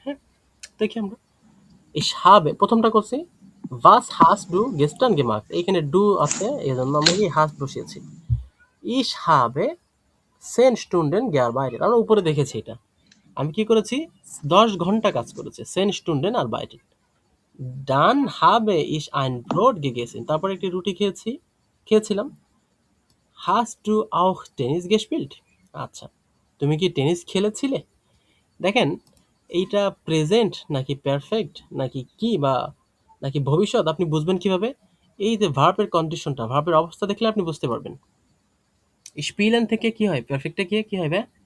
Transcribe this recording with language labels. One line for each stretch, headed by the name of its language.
Bangla: হ্যাঁ, দেখি আমরা এই সাবে প্রথমটা করছি,
German: was hast du gestern gemacht,
Bangla: এইখানে ডু আছে এই জন্য আমরা কি হাস বসিয়েছি।
German: ich habe 10 Stunden gearbeitet,
Bangla: আমরা উপরে দেখেছি এটা। আমি কি করেছি? 10 ঘন্টা কাজ করেছে,
German: 10 Stunden arbeitet। dann habe ich ein Brot gegessen,
Bangla: তারপর একটি রুটি খেয়েছিলাম।
German: hast du auch Tennis gespielt,
Bangla: আচ্ছা, তুমি কি টেনিস খেলেছিলে? দেখেন, এইটা প্রেজেন্ট নাকি পারফেক্ট নাকি কি, বা নাকি ভবিষ্যৎ, আপনি বুঝবেন কিভাবে? এই যে ভার্বের কন্ডিশনটা, ভার্বের অবস্থা দেখলে আপনি বুঝতে পারবেন। স্পিলেন থেকে কি হয়, পারফেক্টে গিয়ে কি হয় ভাই?